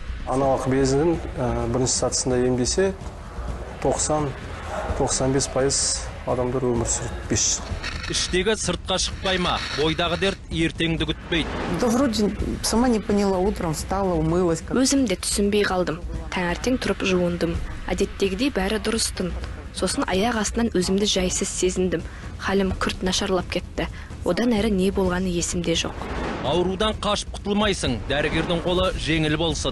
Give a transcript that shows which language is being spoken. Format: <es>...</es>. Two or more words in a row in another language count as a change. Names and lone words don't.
<kk>Аналық безінің бірінші сатысында емдесе 90-95% адамдар өмір сүреді 5 жыл. Іштегі сыртқа шықпай ма? Бойдағы дерт ертеңді күтпейді.</kk> <ru>Да вроде сама не поняла, утром встала, умылась.</ru> <kk>Өзім де түсінбей қалдым. Таңертең тұрып жуындым. Әдеттегідей бәрі дұрыстын. Сосын аяқ астынан өзімді жайсыз сезіндім. Халім күрт нашарлап кетті. Одан әрі не болғаны есімде жоқ. Аурудан қашып құтылмайсың, дәрігердің қолы жеңіл болсын.</kk>